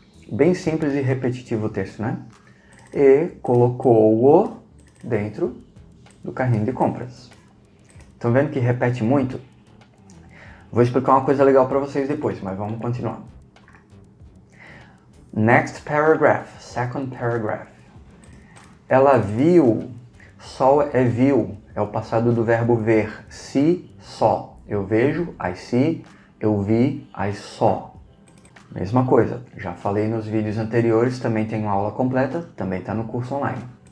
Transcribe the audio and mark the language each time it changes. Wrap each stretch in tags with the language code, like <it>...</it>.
<pt>Bem simples e repetitivo o texto, né? E colocou-o dentro do carrinho de compras. Estão vendo que repete muito? Vou explicar uma coisa legal para vocês depois, mas vamos continuar.</pt> <en>Next paragraph, second paragraph.</en> <pt>Ela viu, saw é viu, é o passado do verbo ver.</pt> <en>See, saw.</en> <pt>Eu vejo,</pt> <en>I see.</en> <pt>Eu vi,</pt> <en>I saw.</en> <pt>Mesma coisa, já falei nos vídeos anteriores, também tem uma aula completa, também está no curso online.</pt>